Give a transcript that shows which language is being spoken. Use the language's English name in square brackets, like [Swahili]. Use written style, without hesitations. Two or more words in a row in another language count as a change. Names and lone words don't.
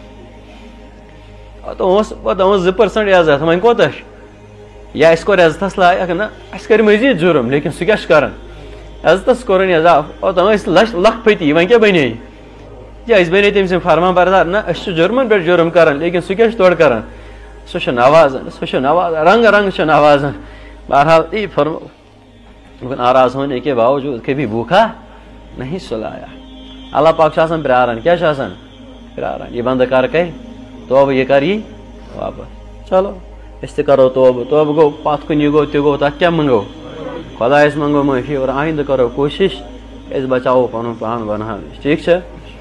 [Kashmiri] پتہٕ اوس 2% عزت وۄنۍ کوتاہ چھُ یا اَسہِ کوٚر عزتس لایق نہ اَسہِ کَرِ مٔزیٖد جُرم لیکن سُہ کیٛاہ چھُ کران عزتس کوٚرُن اضاف اوٚتام ٲسۍ لکھ پھٔتی وۄنۍ کیٛاہ بنے یا أسۍ بنے تٔمۍ سٕنٛدۍ فرمان بردار نہ أسۍ چھِ جُرمن پٮ۪ٹھ جُرم کران لیکن سُہ کیٛاہ چھُ تورٕ کران سُہ چھُ نوازان رنگ رنگ چھُ نوازان بہرحال یی فرمو [Urdu] ناراض ہونے کے باوجوٗد کبھی بھوکھا نہیں سلایا [Kashmiri] اللہ پاک چھُ آسان پیاران کیٛاہ چھُ آسان پیاران یہِ بنٛدٕ کر کرِ توبہٕ یہِ کر یی واپس چلو أسۍ تہِ کرو توبہٕ گوٚو پتھ کُن یہِ گوٚو تہِ گوٚو تتھ کیٛاہ منگو خۄدایس منگو معٲفی اور آیندٕ کرو کوٗشش أسۍ بچاوو پنُن پان بناونٕچ ٹھیٖک چھا